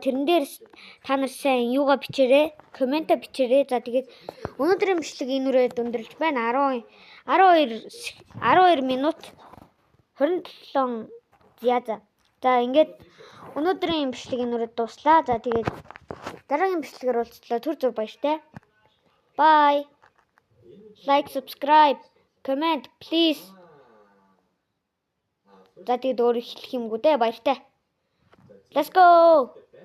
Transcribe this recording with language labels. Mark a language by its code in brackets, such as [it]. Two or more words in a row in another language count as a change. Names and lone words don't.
[mn] Тэрэн дээр та нар сайн юугаа бичээрэй, коммент бичээрэй. За тэгээд өнөөдрийн бичлэг энэ үрээд өндөрлж байна. 12 минут 27 За ингээд өнөөдрийн бичлэг энэ үрээд дуслаа. За тэгээд дараагийн бичлэгээр уулзлаа. Түр зүр баяртай. [en] Bye. Like, subscribe, comment, please. [mn] За тэгээд өөр хэлэх юмгүй дээ. Баяртай. [en] Let's go.